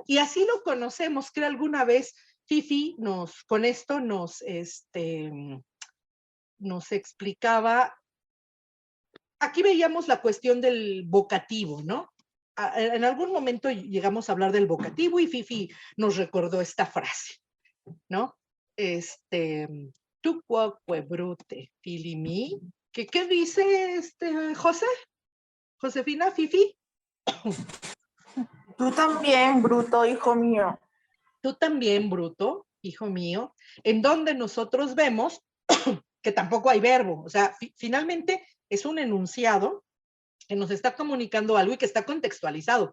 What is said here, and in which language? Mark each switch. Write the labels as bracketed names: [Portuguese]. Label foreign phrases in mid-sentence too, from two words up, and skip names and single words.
[Spanish] Y así lo conocemos, que alguna vez Fifi con esto nos explicaba. Aquí veíamos la cuestión del vocativo, ¿no? En algún momento llegamos a hablar del vocativo y Fifi nos recordó esta frase, ¿no? [Latin] Tu cuoque brute, filimi. [Spanish] ¿Qué dice José? Josefina, Fifi. Tú también, bruto, hijo mío. Tú también, bruto, hijo mío, en donde nosotros vemos que tampoco hay verbo. O sea, finalmente es un enunciado que nos está comunicando algo y que está contextualizado.